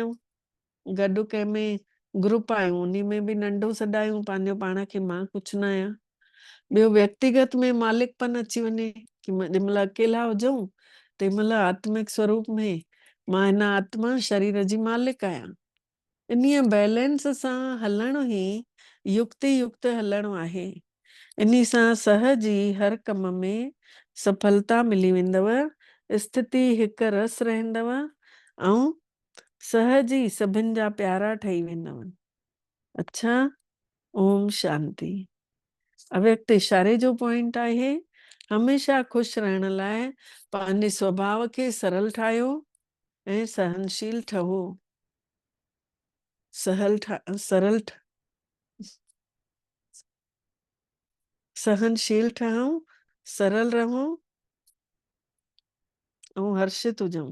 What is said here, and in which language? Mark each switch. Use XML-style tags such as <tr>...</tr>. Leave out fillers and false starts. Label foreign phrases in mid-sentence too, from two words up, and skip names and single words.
<sd>गॾु कंहिंमें ग्रुप आहियूं, उन में बि नंढो सॾायूं पंहिंजो पाण खे, मां कुझु न आहियां। ॿियो व्यक्तिगत में मालिकपन अची वञे कि जंहिंमहिल अकेला हुजऊं तंहिंमहिल आत्मिक स्वरूप में मां हिन आत्मा शरीर जी मालिक आहियां। इन्हीअ बैलेंस सां हलणु ई युक्ति युक्त हलणो आहे। इन सां सहज ई हर कम में सफलता मिली वेंदव, स्थिति हिकु रस रहंदव, ऐं सहज ई सभिनि जा प्यारा ठही वेंदव। अच्छा, ओम शांति। अव्यक्त इशारे जो पॉइंट आहे, हमेशा खुश रहण लाइ पंहिंजे स्वभाव खे सरल ठाहियो ऐं सहनशील ठहो। सहनशील ठहूं, सरल रहूं ऐं हर्षित हुजऊं।</sd>